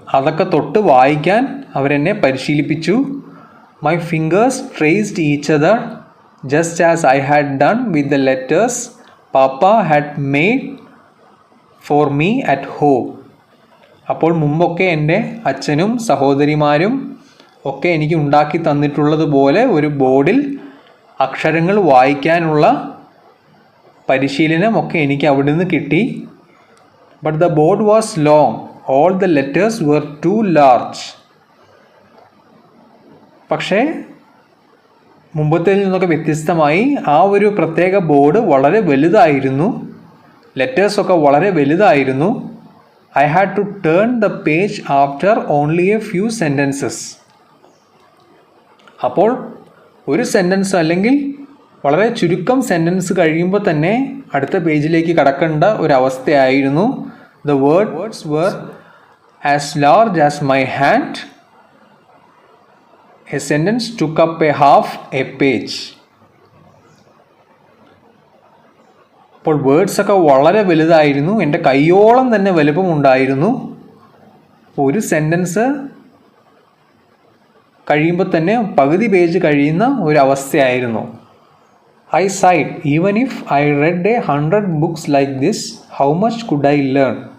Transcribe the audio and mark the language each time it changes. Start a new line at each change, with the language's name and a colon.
Malayalam: അതൊക്കെ തൊട്ട് വായിക്കാൻ അവരെന്നെ പരിശീലിപ്പിച്ചു.
English: My fingers traced each other just as I had done with the letters Papa had made for me at home.
Malayalam: അപ്പോൾ മുമ്പൊക്കെ എൻ്റെ അച്ഛനും സഹോദരിമാരും ഒക്കെ എനിക്ക് ഉണ്ടാക്കി തന്നിട്ടുള്ളതുപോലെ ഒരു ബോർഡിൽ അക്ഷരങ്ങൾ വായിക്കാനുള്ള പരിശീലനം ഒക്കെ എനിക്ക് അവിടെ നിന്ന് കിട്ടി.
English: But the board was long, all the letters were too large.
Malayalam: പക്ഷേ മുമ്പത്തേതിൽ നിന്നൊക്കെ വ്യത്യസ്തമായി ആ ഒരു പ്രത്യേക ബോർഡ് വളരെ വലുതായിരുന്നു. ലെറ്റേഴ്സൊക്കെ വളരെ വലുതായിരുന്നു.
English: I had to turn the page after only a few sentences.
Malayalam: അപ്പോൾ ഒരു സെൻറ്റൻസ് അല്ലെങ്കിൽ വളരെ ചുരുക്കം സെൻറ്റൻസ് കഴിയുമ്പോൾ തന്നെ അടുത്ത പേജിലേക്ക് കടക്കേണ്ട ഒരവസ്ഥയായിരുന്നു.
English: The words were as large as my hand. A sentence took up a half a page.
Malayalam: അപ്പോൾ വേർഡ്സൊക്കെ വളരെ വലുതായിരുന്നു, എൻ്റെ കൈയോളം തന്നെ വലുപ്പമുണ്ടായിരുന്നു. ഒരു സെൻറ്റൻസ് കഴിയുമ്പോൾ തന്നെ പകുതി പേജ് കഴിയുന്ന ഒരവസ്ഥയായിരുന്നു.
English: I sighed, even if I read 100 books like this, how much could I learn?